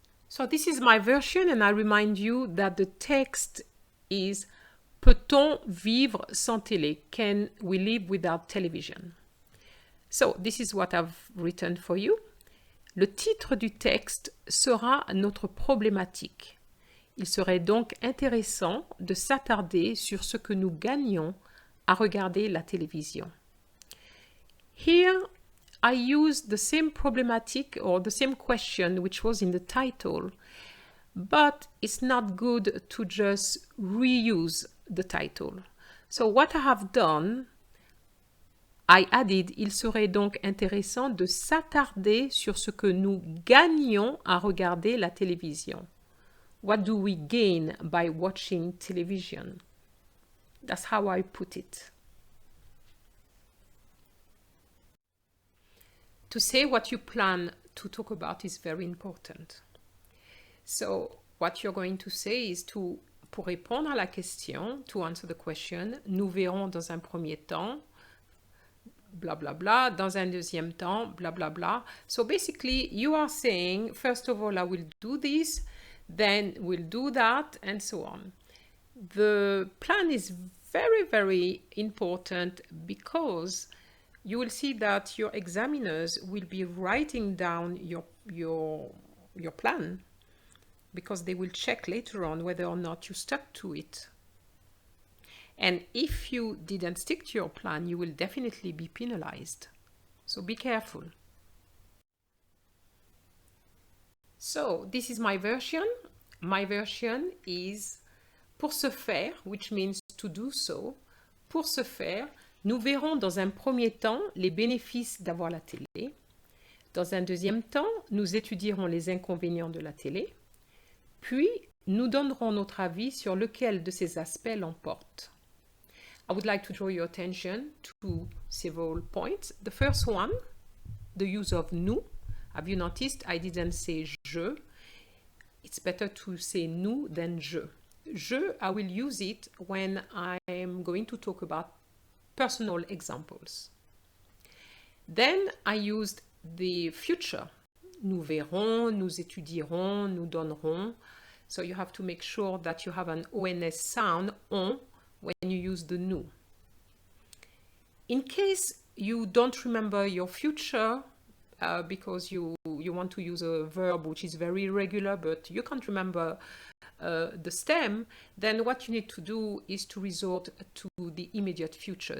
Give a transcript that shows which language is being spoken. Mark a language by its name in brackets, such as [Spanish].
[English] So this is my version, and I remind you that the text is [French] Peut-on vivre sans télé? [English] Can we live without television? So this is what I've written for you. [French] Le titre du texte sera notre problématique. Il serait donc intéressant de s'attarder sur ce que nous gagnons à regarder la télévision. [English] Here, I used the same problematic or the same question which was in the title, but it's not good to just reuse the title. So what I have done, I added, [French] il serait donc intéressant de s'attarder sur ce que nous gagnons à regarder la télévision. [English] What do we gain by watching television? That's how I put it. To say what you plan to talk about is very important. So what you're going to say is [French] pour répondre à la question, [English] to answer the question, [French] nous verrons dans un premier temps, blah, blah, blah, dans un deuxième temps, blah, blah, blah. [English] So basically, you are saying, first of all, I will do this, then we'll do that, and so on. The plan is very, very important because you will see that your examiners will be writing down your plan because they will check later on whether or not you stuck to it. And if you didn't stick to your plan, you will definitely be penalized. So be careful. So this is my version. My version is [French] pour ce faire, [English] which means to do so. [French] Pour ce faire, nous verrons dans un premier temps les bénéfices d'avoir la télé. Dans un deuxième temps, nous étudierons les inconvénients de la télé. Puis, nous donnerons notre avis sur lequel de ces aspects l'emporte. [English] I would like to draw your attention to several points. The first one, the use of nous. Have you noticed I didn't say je? It's better to say nous than je. Je, I will use it when I'm going to talk about personal examples. Then I used the future. [French] Nous verrons, nous étudierons, nous donnerons. [English] So you have to make sure that you have an ONS sound, on, when you use the nous. In case you don't remember your future because you want to use a verb which is very irregular, but you can't remember the stem, then what you need to do is to resort to the immediate future.